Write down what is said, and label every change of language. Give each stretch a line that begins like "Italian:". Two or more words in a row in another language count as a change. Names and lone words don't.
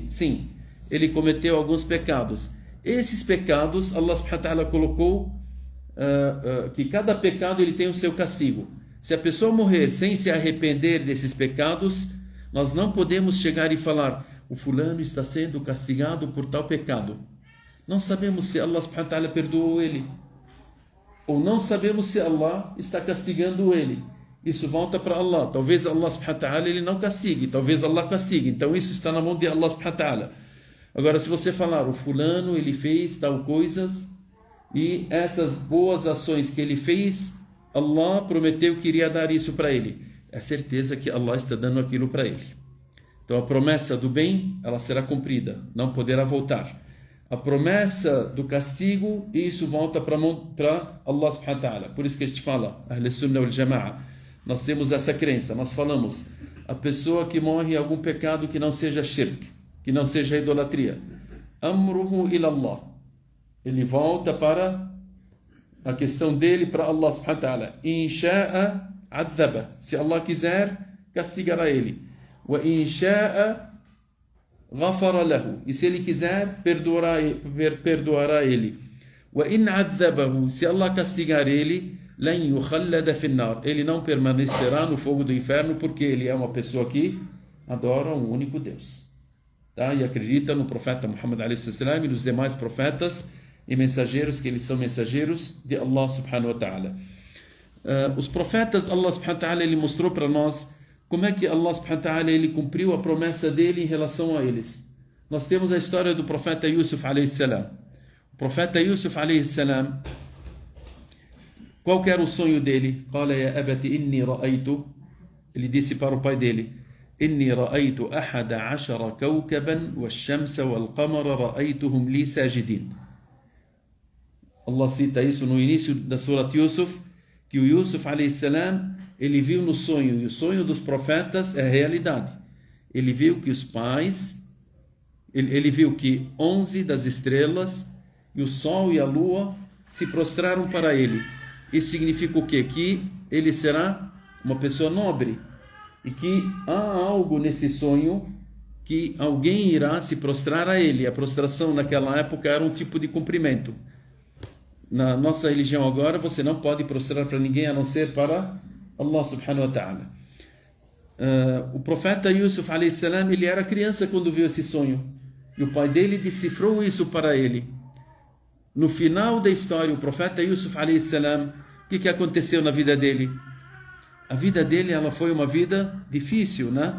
Portuguese: Sim, ele cometeu alguns pecados. Esses pecados, Allah
Arabic: سبحانه وتعالى
Portuguese: colocou que cada pecado ele tem o seu castigo. Se a pessoa morrer sem se arrepender desses pecados, nós não podemos chegar e falar: o fulano está sendo castigado por tal pecado. Não sabemos se Allah
Arabic: سبحانه وتعالى
Portuguese: perdoou ele, ou não sabemos se Allah está castigando ele. Isso volta para Allah. Talvez Allah
Arabic: سبحانه وتعالى
Portuguese: ele não castigue, talvez Allah castigue. Então isso está na mão de Allah
Arabic: سبحانه وتعالى.
Portuguese: Agora, se você falar: o fulano ele fez tal coisas, e essas boas ações que ele fez, Allah prometeu que iria dar isso para ele, é certeza que Allah está dando aquilo para ele. Então a promessa do bem, ela será cumprida, não poderá voltar. A promessa do castigo, isso volta para Allah
Arabic: سبحانه وتعالى.
Portuguese: Por isso que a gente fala,
Arabic: أهل السنة والجماعة,
Portuguese: nós temos essa crença, nós falamos: a pessoa que morre em algum pecado que não seja shirk, que não seja idolatria,
Arabic: أمره إلى الله,
Portuguese: ele volta para a questão dele para Allah
Arabic: سبحانه وتعالى. إن شاء عذب,
Portuguese: se Allah quiser, castigará ele.
Arabic: وإن شاء غفر له,
Portuguese: e se ele quiser, perdoará ele.
Arabic: وإن عذبه,
Portuguese: se Allah castigar ele,
Arabic: لن يخلد في النار,
Portuguese: ele não permanecerá no fogo do inferno, porque ele é uma pessoa que adora um único Deus, tá? E acredita no profeta Muhammad a.s. e nos demais profetas e mensageiros, que eles são mensageiros de Allah
Arabic: سبحانه وتعالى.
Portuguese: Os profetas, Allah
Arabic: سبحانه وتعالى
Portuguese: ele mostrou para nós como é que Allah
Arabic: سبحانه وتعالى
Portuguese: ele cumpriu a promessa dele em relação a eles. Nós temos a história do profeta Yusuf a.s. O profeta Yusuf a.s., qual que era o sonho dele?
Arabic: قال يا أبت إني رأيت,
Portuguese: ele disse para o pai dele:
Arabic: إني رأيت أحد عشر كوكبا والشمس والقمر رأيتهم لي ساجدين.
Portuguese: Allah cita isso no início da Surat Yusuf, que o Yusuf a.s. ele viu no sonho, e o sonho dos profetas é a realidade. Ele viu que os pais, ele viu que 11 das estrelas e o sol e a lua se prostraram para ele. Isso significa o quê? Que ele será uma pessoa nobre, e que há algo nesse sonho que alguém irá se prostrar a ele. A prostração naquela época era um tipo de cumprimento. Na nossa religião agora, você não pode prostrar para ninguém a não ser para Allah
Arabic: سبحانه وتعالى.
Portuguese: O profeta Yusuf a.s. ele era criança quando viu esse sonho, e o pai dele decifrou isso para ele. No final da história, o profeta Yusuf a.s., o que aconteceu na vida dele? A vida dele ela foi uma vida difícil, né?